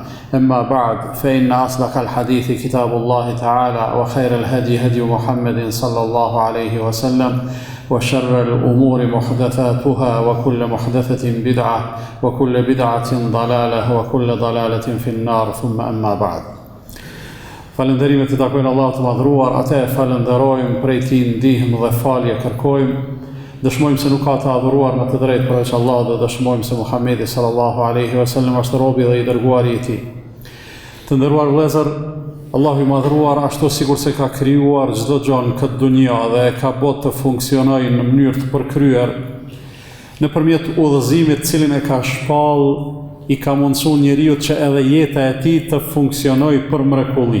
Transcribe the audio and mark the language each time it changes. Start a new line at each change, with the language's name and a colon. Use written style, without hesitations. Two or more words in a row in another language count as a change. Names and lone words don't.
Arabic: أما بعد، فإن أصدق الحديث كتاب الله تعالى، وخير الهدي هدي محمد صلى الله عليه وسلم، وشر الأمور محدثاتها، وكل محدثة بدعة، وكل بدعة ضلالة، وكل ضلالة في النار. ثم أما بعد.
Albanian: Falënderimet i takojnë Allahut të madhruar, atë e falenderojmë, prej tij ndihmë dhe falje kërkojmë. Dëshmojmë se nuk ka të adhuruar me të drejtë përveç Allahut, dhe dëshmojmë se Muhamedi
Arabic: صلى الله عليه وسلم
Albanian: është robi dhe i dërguari i tij. Të nderuar vëllezër, Allahu i madhruar, ashtu sikur se ka krijuar çdo gjë në këtë dunja dhe e ka bërë të funksionojë në mënyrë të përkryer, nëpërmjet udhëzimit të cilin e ka shpall, i ka mundësu njeriu që edhe jeta e tij të funksionojë për mrekulli.